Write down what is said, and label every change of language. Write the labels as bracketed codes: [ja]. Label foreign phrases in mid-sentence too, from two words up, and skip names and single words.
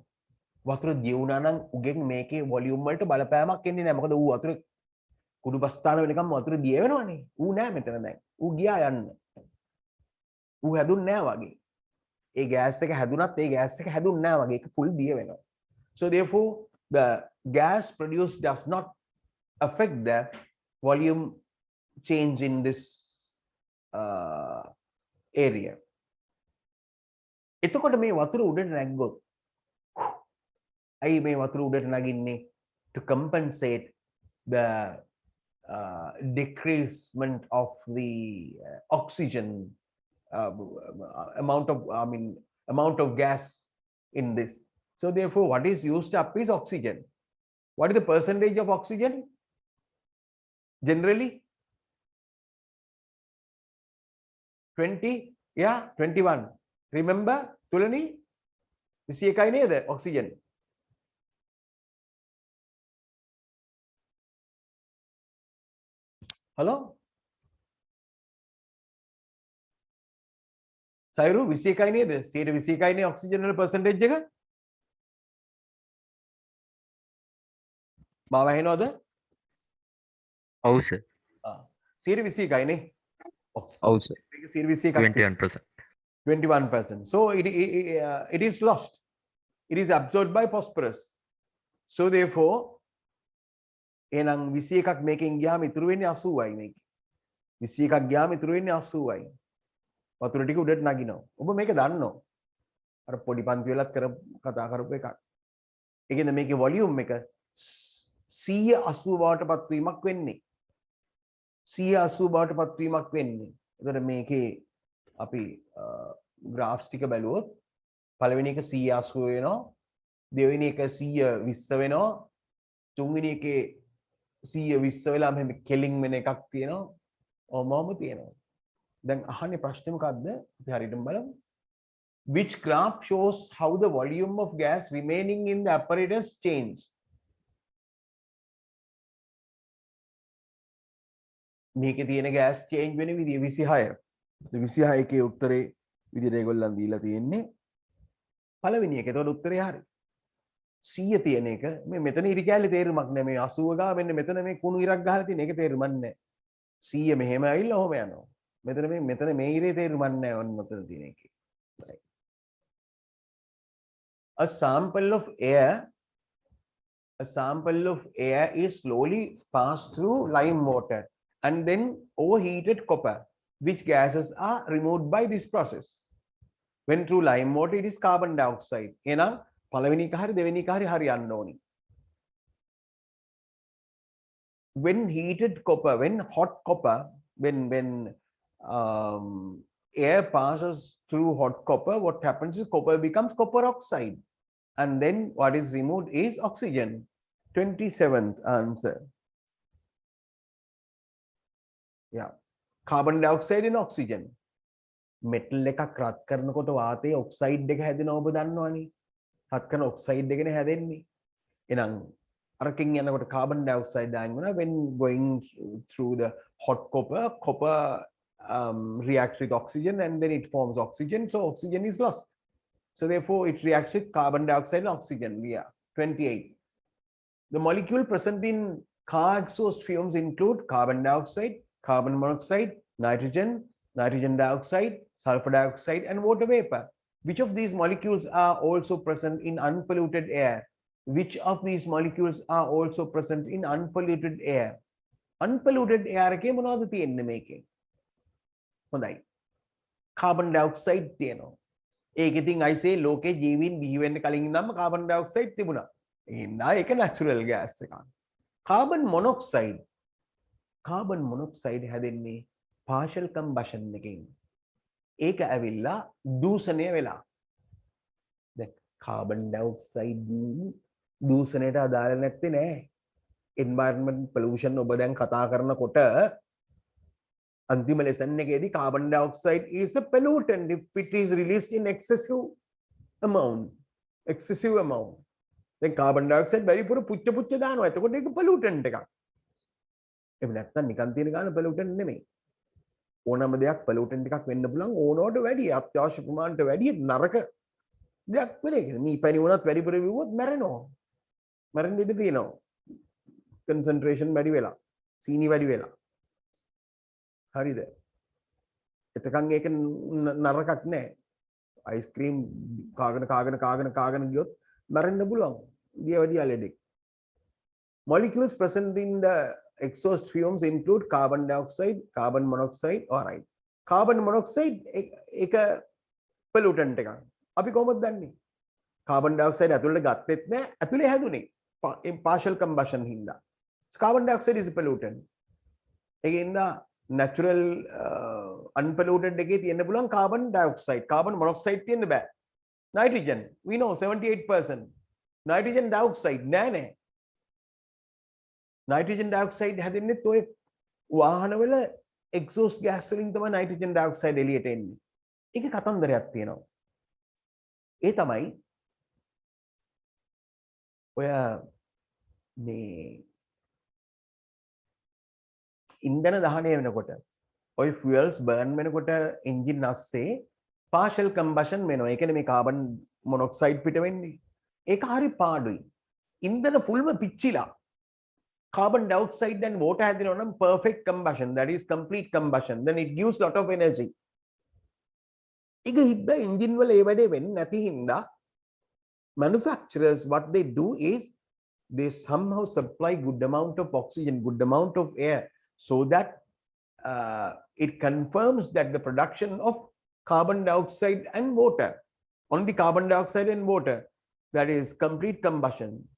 [si] වතුර දිය වුණා නම් උගෙන් මේකේ වොලියුම් වලට බලපෑමක් එන්නේ නැහැ. මොකද ඌ වතුරේ කුඩු බස්තාන වෙනකම් වතුර දිය වෙනවනේ. ඌ නෑ මෙතන දැන්. ඌ ගියා යන්න. ඌ හැදුන්නේ නෑ වගේ. ඒ ගෑස් එක හැදුනත් ඒ ගෑස් එක හැදුන්නේ නෑ වගේ. ඒක full දිය වෙනවා. [en] So therefore the gas produced does not affect the volume change in this area. [si] එතකොට මේ වතුර උඩට නැග්ගොත් ඇයි මේ වතුර උඩට නගින්නේ? [en] To compensate the decreasement of the oxygen amount of gas in this. So therefore what is used up is oxygen. What is the percentage of oxygen generally? 20? Yeah, 21. Remember [si] තුලනි 21යි නේද [en] oxygen? Hello? [si] සයිරු 21යි නේද? 21යි නේ oxygen වල percentage එක? මාව ඇහෙනවද? ඔව් සර්. 21යි නේ. ඔව් සර්. 21ක් 21%. 21%. [en] So it is lost. It is absorbed by phosphorus. So therefore [si] එහෙනම් 21ක් මේකෙන් ගියාම ඉතුරු වෙන්නේ 80යි මේක. 21ක් ගියාම ඉතුරු වෙන්නේ 80යි. වතුර ටික උඩට නගිනවා. ඔබ මේක දන්නෝ. අර පොඩි පන්ති වලත් කතා කරපු එකක්. ඒ කියන්නේ මේකේ වොලියුම් එක 180 බවට පත්වීමක් වෙන්නේ. 180 බවට පත්වීමක් වෙන්නේ. එතකොට මේකේ අපි ග්‍රාෆ්ස් ටික බැලුවොත් පළවෙනි එක 180 වෙනවා. දෙවෙනි එක 120 වෙනවා. තුන්වෙනි එකේ 120 වෙලා මෙහෙම කෙලින් වෙන එකක් තියෙනවා. ඔමම තියෙනවා. දැන් අහන්නේ ප්‍රශ්නේ මොකද්ද? අපි හරියටම බලමු. [en] Which graph shows how the volume of gas remaining in the apparatus change? [si] මේකේ තියෙන [en] gas change [si] වෙන විදිය 26. 26 එකේ උත්තරේ විදියට ඒගොල්ලන් දීලා තියෙන්නේ. පළවෙනි එක. ඒතකොට උත්තරේ හරි. 100 තියෙන එක මේ මෙතන ඉරි කැලේ තේරුමක් නෑ. මේ 80 ගා මෙන්න මෙතන මේ කුණු ඉරක් ගහලා තියෙන එක තේරුමක් නෑ. 100 මෙහෙම ඇවිල්ලා ඔහොම යනවා. මෙතන මේ ඉරේ තේරුමක් නෑ ඔන්න මෙතන තියෙන එකේ. [en] A sample of air is slowly passed through lime water and then overheated copper. Which gases are removed by this process? When through lime water, it is carbon dioxide. [si] එහෙනම් පළවෙනි එක හරි දෙවෙනි එක හරි හරියන්න ඕනි. [en] When heated copper, when hot copper, when air passes through hot copper, what happens is copper becomes copper oxide. And then what is removed is oxygen. 27th answer. Yeah. Carbon dioxide and oxygen. [si] Metal එකක් රත් කරනකොට වාතයේ ඔක්සයිඩ් එක හැදෙනවා ඔබ දන්නවනේ. රත් කරන ඔක්සයිඩ් එකනේ හැදෙන්නේ. එහෙනම් අරකින් යනකොට [en] carbon dioxide [si] දාන්න වෙනවා. [en] When going through the hot copper reacts with oxygen and then it forms oxygen. So oxygen is lost. So therefore it reacts with carbon dioxide and oxygen. Yeah. 28. The molecule present in car exhaust fumes include carbon dioxide, carbon monoxide, nitrogen, nitrogen dioxide, sulfur dioxide, and water vapor. Which of these molecules are also present in unpolluted air? Which of these molecules are also present in unpolluted air? Unpolluted air [si] එකේ මොනවද තියෙන්නේ මේකේ? හොඳයි. [en] Carbon dioxide [si] තියෙනවා. ඒක ඉතින් [en] I say [si] ලෝකේ ජීවීන් බිහි වෙන්න කලින් ඉඳන්ම [en] carbon dioxide [si] තිබුණා. එහෙනම් ඒක [en] natural gas [si] එකක්. [en] Carbon monoxide [si] හැදෙන්නේ [en] partial combustion [si] එකකින්. ඒක ඇවිල්ලා දූෂණය වෙලා. දැන් [en] carbon dioxide [si] දූෂණයට අදාළ නැත්තේ නෑ. [en] environment pollution [si] ඔබ දැන් කතා කරනකොට අන්තිම lesson එකේදී [en] carbon dioxide is a pollutant if it is released in excessive amount. [si] දැන් [en] carbon dioxide [si] වැඩිපුර පුච්ච දානවා. එතකොට ඒක pollutant එකක්. එහෙම නැත්නම් නිකන් තියෙන ගාන pollutant නෙමෙයි. ඕනම දෙයක් pollutant එකක් වෙන්න පුළුවන් ඕනවට වැඩිය අත්‍යවශ්‍ය ප්‍රමාණයට වැඩිය නරක දෙයක් වෙන්නේ නැහැ. මේ පැණි වුණත් වැඩිපුර විවුවොත් මැරෙනවා. මැරෙන්න ඉඩ තියෙනවා. concentration වැඩි වෙලා. සීනි වැඩි වෙලා. හරිද? එතකන් ඒක නරකක් නෑ. අයිස්ක්‍රීම් කාගෙන ගියොත් මැරෙන්න පුළුවන්. දියවැඩියා ලෙඩෙක්. Molecules present in the exhaust fumes include carbon dioxide, carbon monoxide, alright. [en] Carbon monoxide [si] එක pollutant එකක්. අපි කොහොමද දන්නේ? [en] carbon dioxide [si] ඇතුළට ගත්තෙත් නෑ, ඇතුලේ හැදුනේ. [en] partial combustion [si] හින්දා. Carbon dioxide is a pollutant. ඒකින්ද [en] natural unpolluted [si] එකේ තියෙන්න පුළුවන් [en] carbon dioxide, carbon monoxide [si] තියෙන්න බෑ. [en] Nitrogen, we know 78%. Nitrogen dioxide නෑ. Nitrogen dioxide [si] හැදෙන්නෙත් ඔය වාහනවල [en] exhaust gas [si] වලින් තමයි [en] nitrogen dioxide [si] එළියට එන්නේ. ඒක කතන්දරයක් තියෙනවා. ඒ තමයි ඔය මේ ඉන්ධන දහනය වෙනකොට ඔය [en] fuels burn [si] වෙනකොට engine අස්සේ [en] partial combustion [si] වෙනවා. ඒ කියන්නේ මේ [en] carbon monoxide [si] පිට වෙන්නේ. ඒක හරි පාඩුයි. ඉන්ධන ෆුල්ම පිච්චිලා [en] carbon dioxide and water [si] හැදෙනවා නම් [en] perfect combustion, that is complete combustion, then it gives lot of energy. [si] ඒක හින්දා engine වල ඒ වැඩේ වෙන්නේ නැති හින්දා [en] manufacturers what they do is they somehow supply good amount of oxygen, good amount of air, so that it confirms that the production of carbon dioxide and water, only carbon dioxide and water, that is complete combustion.